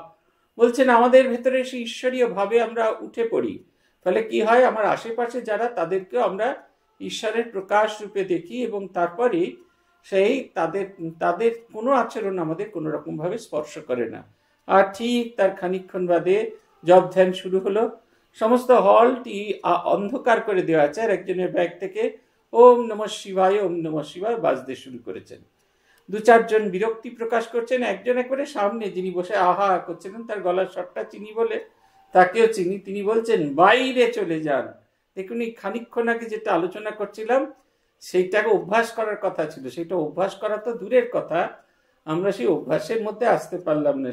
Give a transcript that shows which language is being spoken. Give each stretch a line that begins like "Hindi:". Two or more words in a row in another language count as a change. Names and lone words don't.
Bangla: বলছেন আমাদের ভেতরে সেই ঈশ্বরীয় ভাবে আমরা উঠে পড়ি, ফলে কি হয়, আমার আশেপাশে যারা, তাদেরকেও আমরা ঈশ্বরের প্রকাশ রূপে দেখি, এবং তারপরে সেই তাদের কোনো আচরণ আমাদের কোনো রকম ভাবে স্পর্শ করে না। আর ঠিক তার খানিকক্ষণ বাদে জপ ধ্যান শুরু হলো, সমস্ত হলটি অন্ধকার করে দেওয়া আছে, আর একজনের ব্যাগ থেকে
Sanskrit: ওম নমঃ শিবায় ওম নমঃ শিবায়
Bangla: বাজতে শুরু করেছেন। দু চারজন বিরক্তি প্রকাশ করছেন, একজন একবারে সামনে যিনি বসে আহা করছিলেন, তার গলার স্বরটা চিনি বলে তাকেও চিনি, তিনি বলছেন বাইরে চলে যান। দেখুন, এই খানিকক্ষণ আগে যেটা আলোচনা করছিলাম সেইটাকে অভ্যাস করার কথা ছিল, সেটা অভ্যাস করা তো দূরের কথা, আমরা সেই অভ্যাসের মধ্যে আসতে পারলাম না।